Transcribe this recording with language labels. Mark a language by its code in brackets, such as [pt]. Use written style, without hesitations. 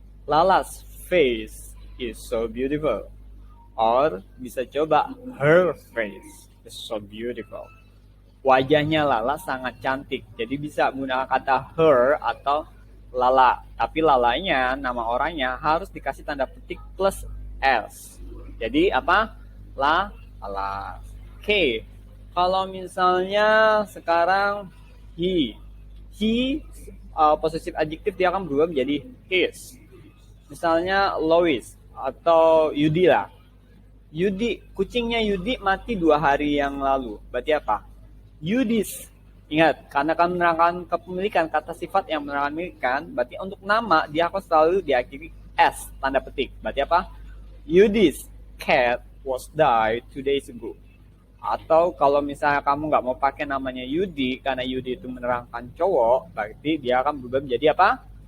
[en] Lala's face is so beautiful. Or [id] bisa coba [en] her face is so beautiful. [id] Wajahnya Lala sangat cantik. Jadi bisa menggunakan kata her atau Lala. Tapi Lalanya, nama orangnya harus dikasih tanda petik plus s. Jadi apa? Lala. Oke. Kalau misalnya sekarang he. He, possessive adjective dia akan berubah menjadi his. Misalnya Lois atau Yudi lah. Yudi, kucingnya Yudi mati 2 hari yang lalu. Berarti apa? Yudis. Ingat, karena akan menerangkan kepemilikan, kata sifat yang menerangkan kepemilikan, berarti untuk nama dia akan selalu diakhiri S, tanda petik. Berarti apa? [en] Yudis cat was died 2 days ago. [id] Atau kalau misalnya kamu nggak mau pakai namanya Yudi, karena Yudi itu menerangkan cowok, berarti dia akan berubah menjadi apa?